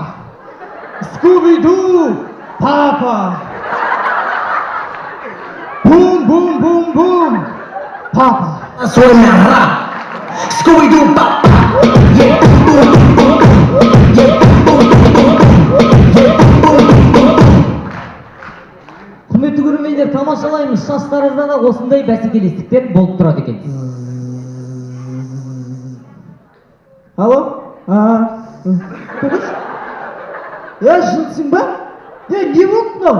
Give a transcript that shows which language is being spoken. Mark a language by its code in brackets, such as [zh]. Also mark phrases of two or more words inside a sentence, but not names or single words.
[kk] Скуби-ду, папа. Бум, бум, бум, бум. Папа. Suena rap, Scooby-Doo pop, yeah, boom, boom, boom, yeah, boom, boom, boom, yeah, boom, boom, boom. Құрметті көрермендер, тамашалаймыз. Шаштаразда да осындай бәсекелестіктер болып тұрады екен. Алло? Көкіш? Жынсың ба? Не болды мынау?